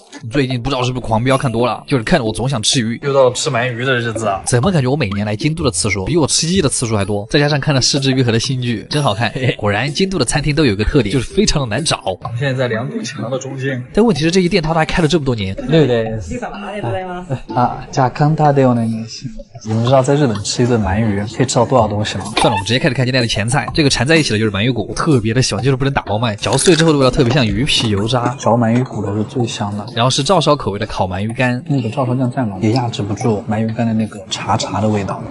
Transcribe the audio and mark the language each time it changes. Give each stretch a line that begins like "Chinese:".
Chinese: 最近不知道是不是狂飙看多了，就是看着我总想吃鱼。又到了吃鳗鱼的日子啊！怎么感觉我每年来京都的次数比我吃鸡的次数还多？再加上看了失之愈合的新剧，真好看。果然京都的餐厅都有一个特点，就是非常的难找。现在在两堵墙的中间，但问题是这一店它都还开了这么多年。对对。
Japanese: 啊，じゃあ簡単でお願いします。
Chinese: 你们知道在日本吃一顿鳗鱼可以吃到多少东西吗？算了，我们直接开始看今天的前菜。这个缠在一起的就是鳗鱼骨，我特别的喜欢，就是不能打包卖。嚼碎之后的味道特别像鱼皮油渣，嚼鳗鱼骨头是最香的。然后是照烧口味的烤鳗鱼干，那个照烧酱蘸了也压制不住鳗鱼干的那个茶的味道。